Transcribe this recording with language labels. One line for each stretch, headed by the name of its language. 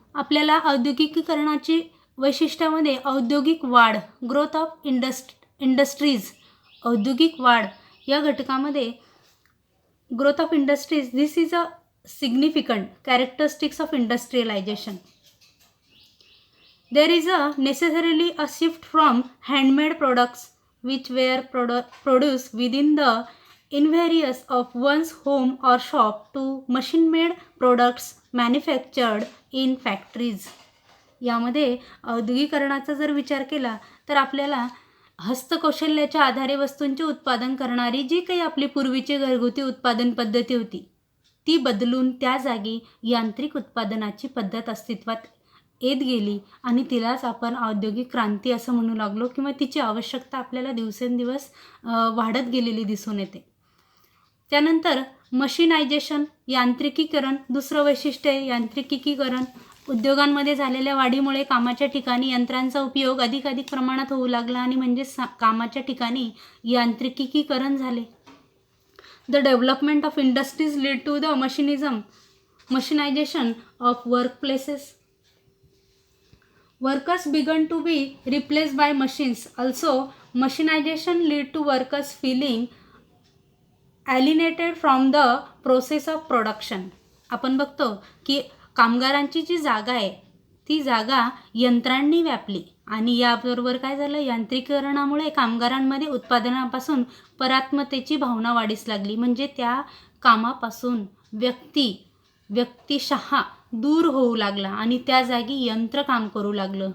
Marathi: आपल्याला औद्योगिकीकरणाची वैशिष्ट्यामध्ये औद्योगिक वाढ,
English: growth of industries,
Marathi: औद्योगिक वाढ या घटकामध्ये growth of industries,
English: This is a significant characteristics of industrialization. There is necessarily a shift from handmade products which were produced within the interiors of one's home or shop to machine-made products manufactured in factories.
Marathi: यामध्ये औद्योगिकरणाचा जर विचार केला तर आपल्याला हस्तकौशल्याच्या आधारे वस्तूंचे उत्पादन करणारी जी काही आपली पूर्वीची घरगुती उत्पादन पद्धती होती ती बदलून त्या जागी यांत्रिक उत्पादनाची पद्धत अस्तित्वात येत गेली आणि तिलाच आपण औद्योगिक क्रांती असं म्हणू लागलो किंवा तिची आवश्यकता आपल्याला दिवसेंदिवस वाढत गेलेली दिसून येते. त्यानंतर मशिनायझेशन, यांत्रिकीकरण, दुसरं वैशिष्ट्य आहे यांत्रिकीकरण. उद्योगांमध्ये झालेल्या वाढीमुळे कामाच्या ठिकाणी यंत्रांचा उपयोग अधिकाधिक प्रमाणात होऊ लागला आणि म्हणजे कामाच्या ठिकाणी यांत्रिकीकरण झाले.
English: The development of industries lead to the machinization of work places. Workers began to be replaced by machines. Also, machinization led to workers feeling alienated from the process of production.
Marathi: आपण बघतो की कामगारांची जी जागा आहे ती जागा यंत्रांनी व्यापली आणि याबरोबर काय झालं, यांत्रिकीकरणामुळे कामगारांमध्ये उत्पादनापासून परात्मतेची भावना वाढीस लागली. म्हणजे त्या कामापासून व्यक्तिशः दूर होऊ लागला आणि त्या जागी यंत्र काम करू लागलं.